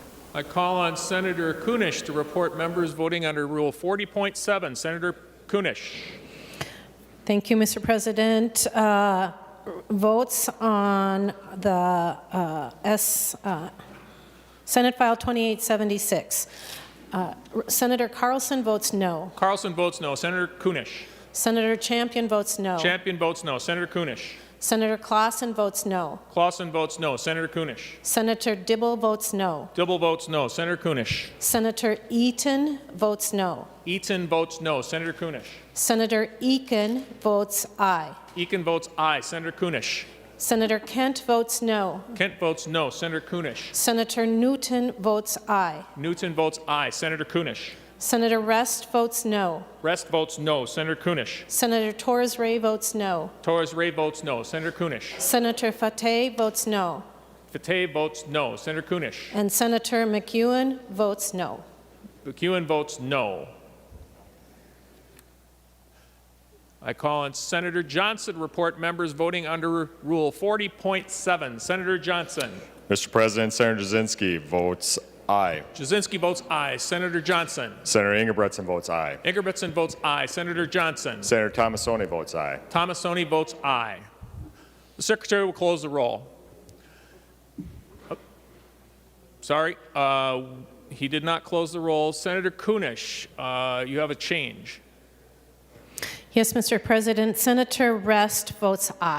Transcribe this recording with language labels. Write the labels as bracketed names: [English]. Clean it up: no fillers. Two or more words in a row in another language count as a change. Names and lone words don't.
[English] I call on Senator Kunish to report members voting under Rule 40.7. Senator Kunish. Thank you, Mr. President. Votes on the Senate File 2876. Senator Carlson votes no. Carlson votes no. Senator Kunish. Senator Champion votes no. Champion votes no. Senator Kunish. Senator Clausen votes no. Clausen votes no. Senator Kunish. Senator Dibble votes no. Dibble votes no. Senator Kunish. Senator Eaton votes no. Eaton votes no. Senator Kunish. Senator Eakin votes aye. Eakin votes aye. Senator Kunish. Senator Kent votes no. Kent votes no. Senator Kunish. Senator Newton votes aye. Newton votes aye. Senator Kunish. Senator Rest votes no. Rest votes no. Senator Kunish. Senator Torres Ray votes no. Torres Ray votes no. Senator Kunish. Senator Fateh votes no. Fateh votes no. Senator Kunish. And Senator McEwen votes no. McEwen votes no. I call on Senator Johnson to report members voting under Rule 40.7. Senator Johnson. Mr. President, Senator Jasinski votes aye. Jasinski votes aye. Senator Johnson. Senator Ingebretson votes aye. Ingebrigtsen votes aye. Senator Johnson. Senator Tomassoni votes aye. Tomassoni votes aye. The Secretary will close the roll. Sorry, he did not close the roll. Senator Kunish, you have a change. Yes, Mr. President. Senator Rest votes aye.